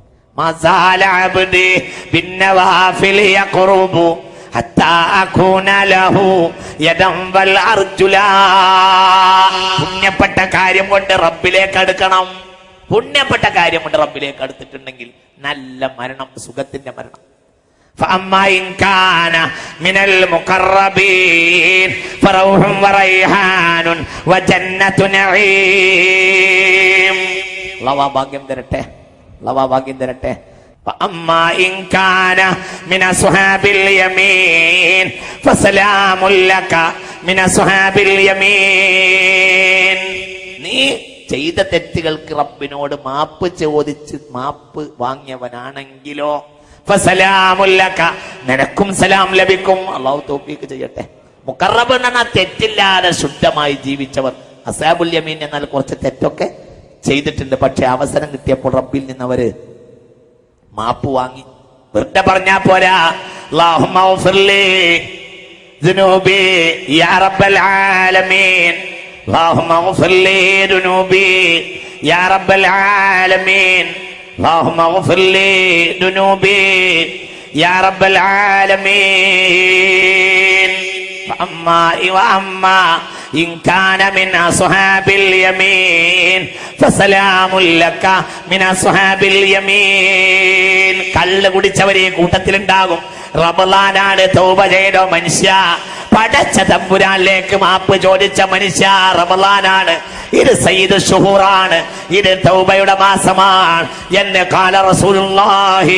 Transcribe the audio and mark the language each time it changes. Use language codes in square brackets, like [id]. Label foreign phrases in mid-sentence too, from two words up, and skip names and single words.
[ar] ما زال عبدي بالنوافل يقرب حتى أكون له يدا والأرجلا. [ml] പുണ്യപ്പെട്ട കാര്യം കൊണ്ട് റബ്ബിലേക്ക് അടുക്കണം. പുണ്യപ്പെട്ട കാര്യം കൊണ്ട് റബ്ബിലേക്ക് അടുത്തിട്ടുണ്ടെങ്കിൽ നല്ല മരണം, സുഖത്തിന്റെ മരണം. [ar] فأما إن كان من المقربين فروح وريحان وجنة نعيم. [ml] الله ഭാഗ്യം തരട്ടെ. الله ഭാഗ്യം തരട്ടെ. [ar] فأما إن كان من أصحاب اليمين فسلام لك من أصحاب اليمين. [ml] നീ ചെയ്ത തെറ്റുകൾക്ക് റബ്ബിനോട് മാപ്പ് ചോദിച്ച് മാപ്പ് വാങ്ങിയവനാണെങ്കിലോ ഫസലാമുല്ലക, നിനക്കും സലാം ലഭിക്കും. അല്ലാഹു തൗഫീഖ് ചെയ്യട്ടെ. മുഖറബ് എന്ന് പറഞ്ഞാൽ തെറ്റില്ലാതെ ശുദ്ധമായി ജീവിച്ചവർ. [ar] أصحاب اليمين [ml] എന്നാൽ കുറച്ച് തെറ്റൊക്കെ ചെയ്തിട്ടുണ്ട്, പക്ഷെ അവസരം കിട്ടിയപ്പോൾ റബ്ബിൽ നിന്ന് അവര് മാപ്പ് വാങ്ങി. വെറുതെ പറഞ്ഞാ പോരാ. [ar] اللهم اغفر لي ذنوبي يا رب العالمين. اللهم اغفر لي ذنوبي يا رب العالمين. اللهم اغفر لي ذنوبي يا رب العالمين. وأما إن كان من أصحاب اليمين فسلام لك من أصحاب اليمين. [ml] കള്ള് കുടിച്ചവരെ കൂട്ടത്തിലുണ്ടാകും. റമളാനാണ്, തൗബ ചെയ്തോ മനുഷ്യ, പടച്ച തമ്പുരാനിലേക്ക് മാപ്പ് ചോദിച്ച മനുഷ്യ. റമളാനാണ്, ഇത് [ar] سيد الشهور, [ml] ഇത് തൗബയുടെ മാസമാണ് എന്ന് [ar] قال رسول الله.